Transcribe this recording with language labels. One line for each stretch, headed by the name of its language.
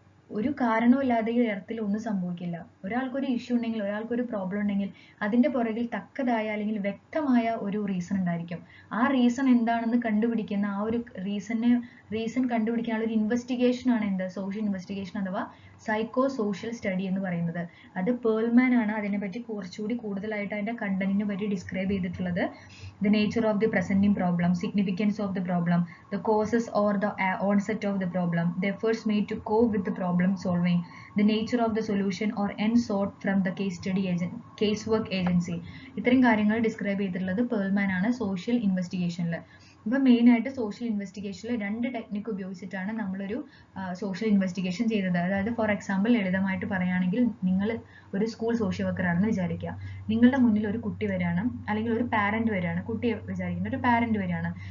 Malayalam: ഒരു കാരണവുമില്ലാതെ ഈ എർത്തിൽ ഒന്നും സംഭവിക്കില്ല. ഒരാൾക്കൊരു ഇഷ്യൂ ഉണ്ടെങ്കിൽ, ഒരാൾക്കൊരു പ്രോബ്ലം ഉണ്ടെങ്കിൽ അതിന്റെ പുറകിൽ തക്കതായ അല്ലെങ്കിൽ വ്യക്തമായ ഒരു റീസൺ ഉണ്ടായിരിക്കും. ആ റീസൺ എന്താണെന്ന് കണ്ടുപിടിക്കുന്ന ആ ഒരു റീസൺ കണ്ടുപിടിക്കാനുള്ള ഒരു ഇൻവെസ്റ്റിഗേഷൻ ആണ് എന്ത്? സോഷ്യൽ ഇൻവെസ്റ്റിഗേഷൻ അഥവാ സൈക്കോ സോഷ്യൽ സ്റ്റഡി എന്ന് പറയുന്നത്. അത് പേൾമാൻ ആണ് അതിനെപ്പറ്റി കുറച്ചുകൂടി കൂടുതലായിട്ട് അതിന്റെ കണ്ടന്റിനെ പറ്റി ഡിസ്ക്രൈബ് ചെയ്തിട്ടുള്ളത്.
English: The nature of the presenting problem, significance of the problem, the causes or the onset of the problem, the efforts made to cope with the problem solving, the nature of the solution or end sought from the casework agency.
Malayalam: ഇത്രയും കാര്യങ്ങൾ describe ചെയ്തിട്ടുള്ളത് Perlman ആണ് social ഇൻവെസ്റ്റിഗേഷനിൽ. ഇപ്പൊ main ആയിട്ട് social ഇൻവെസ്റ്റിഗേഷനിൽ 2 technique ഉപയോഗിച്ചിട്ടാണ് നമ്മളൊരു social investigation ചെയ്തത്. അതായത് ഫോർ എക്സാമ്പിൾ ലളിതമായിട്ട് പറയുകയാണെങ്കിൽ, നിങ്ങൾ ഒരു സ്കൂൾ സോഷ്യൽ വർക്കർ ആണെന്ന് വിചാരിക്കുക. നിങ്ങളുടെ മുന്നിൽ ഒരു കുട്ടി വരികയാണ്, അല്ലെങ്കിൽ ഒരു പാരന്റ് വരികയാണ്. കുട്ടിയെ വിചാരിക്കുന്ന ഒരു പാരന്റ് വരികയാണ്.